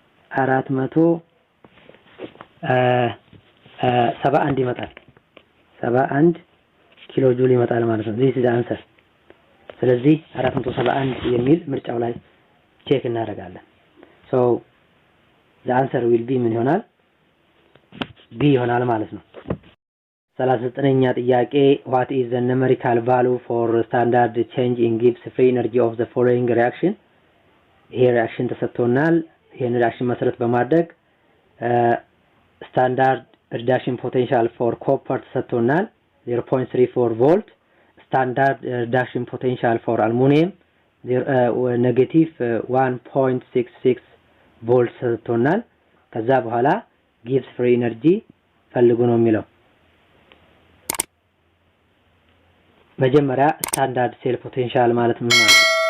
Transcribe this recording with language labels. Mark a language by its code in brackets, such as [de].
[am] 471 ይመጣል። 71 ኪሎ ጁል ይመጣል ማለት ነው። [en] this is the answer። [am] ስለዚህ 471 የሚል ምርጫው ላይ ቼክ እናደርጋለን። [en] so the answer will be [am] ምን ይሆናል? B ይሆናል ማለት ነው። 39ኛ ጥያቄ [en] what is the numerical value for standard change in Gibbs free energy of the following reaction? [am] ይሄ ሪአክሽን ተሰጥቶናል። ይሄን ሪአክሽን መሰረት በማድረግ ስታንዳርድ ሪዳክሽን ፖቴንሻል ፎር ኮፐር ተሰጥቶናል 0.34 ቮልት። ስታንዳርድ ሪዳክሽን ፖቴንሻል ፎር አልሙኒየም ኔጌቲቭ 1.66 ቮልት ተሰጥቶናል። ከዛ በኋላ ጊቭስ ፍሪ ኤነርጂ ፈልጉ ነው የሚለው። መጀመሪያ ስታንዳርድ ሴል ፖቴንሻል ማለት ምን ማለት ነው?